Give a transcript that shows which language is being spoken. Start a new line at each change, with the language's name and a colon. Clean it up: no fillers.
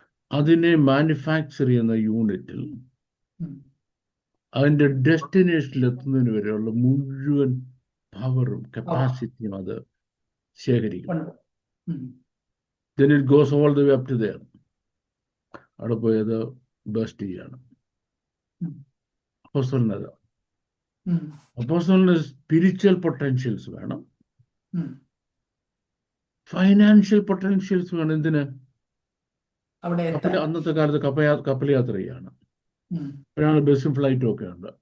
Malayalam: അതിനെ മാനുഫാക്ചർ ചെയ്യുന്ന യൂണിറ്റിൽ അതിൻ്റെ ഡെസ്റ്റിനേഷനിൽ എത്തുന്നതിന് വരെയുള്ള മുഴുവൻ പവറും കപ്പാസിറ്റിയും അത് ശേഖരിക്കും.
English: Then it goes all the way up to there.
Malayalam: അവിടെ പോയി അത് ബേസ്റ്റ് ചെയ്യാണ്. അപ്പോസ്തലനത് അപ്പോസ്തലന് സ്പിരിച്വൽ പൊട്ടൻഷ്യൽസ് വേണം, ഫൈനാൻഷ്യൽ പൊട്ടൻഷ്യൽസ് വേണം. എന്തിന്? അന്നത്തെ കാലത്ത് കപ്പൽ യാത്ര ചെയ്യാണ്. ഒരാൾ ബസ്സും ഫ്ലൈറ്റും ഒക്കെ ഉണ്ട്.